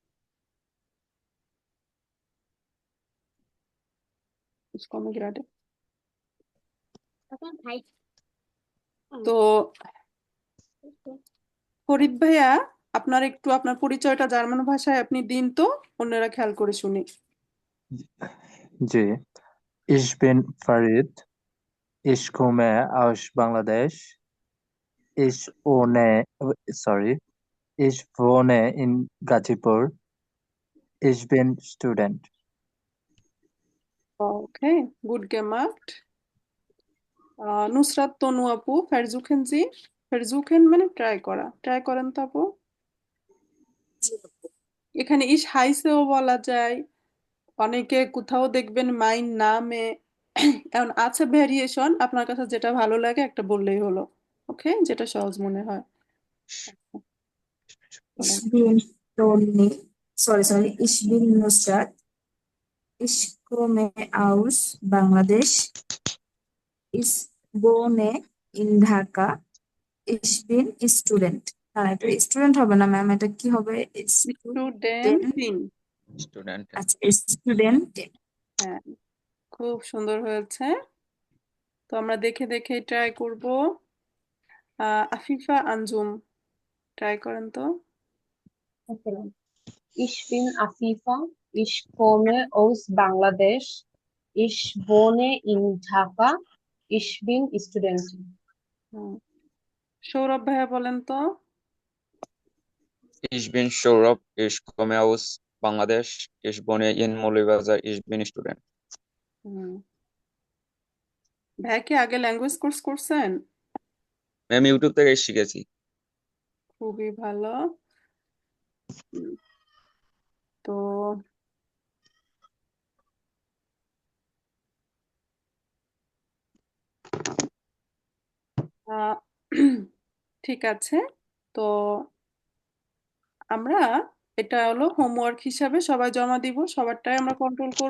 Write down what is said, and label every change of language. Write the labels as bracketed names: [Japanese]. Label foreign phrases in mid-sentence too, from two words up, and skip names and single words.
[Hindi] उसको मैं गिरा दे। [Bangla] তো ফরিদ ভাইয়া, আপনার একটু আপনার পরিচয়টা জার্মান ভাষায় আপনি দিন তো, অন্যরা খেয়াল করে শুনি। জি, [German] ich bin Farid, ich komme aus Bangladesch, ich wohne, sorry, ich wohne in Gazipur, ich bin Student. [Bangla] ওকে, [German] gut gemacht. [Bangla] নুসরাত তনু আপু, [German] versuchen Sie, [Bangla] ফেরজুখেন মানে ট্রাই করা, ট্রাই করেন তো আপু। এখানে [German] ich heiße [Bangla] বলা যায়, অনেকে কোথাও দেখবেন [German] mein Name, [Bangla] এখন আছে ভেরিয়েশন, আপনার কাছে যেটা ভালো লাগে একটা বললেই হলো। ওকে, যেটা সহজ মনে হয়। [German] Ich bin Toni, sorry, ich bin Nusrat. Ich komme aus Bangladesch. Ich wohne in Dhaka. Ich bin student. [Bangla] এটা স্টুডেন্ট হবে না ম্যাম, এটা কি হবে? স্টুডেন্টিন। স্টুডেন্ট। আচ্ছা, স্টুডেন্ট। হ্যাঁ, খুব সুন্দর হয়েছে। তো আমরা দেখে দেখে ট্রাই করব। আফিফা আঞ্জুম, ট্রাই করেন তো। [German] Ich bin Afifa, ich komme aus Bangladesch, ich wohne in Dhaka, ich bin Studentin. [Bangla] সৌরভ ভাইয়া বলেন তো। [German] Ich bin Saurabh, ich komme aus Bangladesch, ich wohne in Moulibazar, ich bin Student. [Bangla] ভাইয়া কি আগে ল্যাঙ্গুয়েজ কোর্স করছেন? আমি ইউটিউব থেকে শিখেছি। খুবই ভালো। তো ঠিক আছে, তো আমরা এটা হলো হোমওয়ার্ক হিসাবে সবাই জমা দিব, সবারটাই আমরা কন্ট্রোল করব।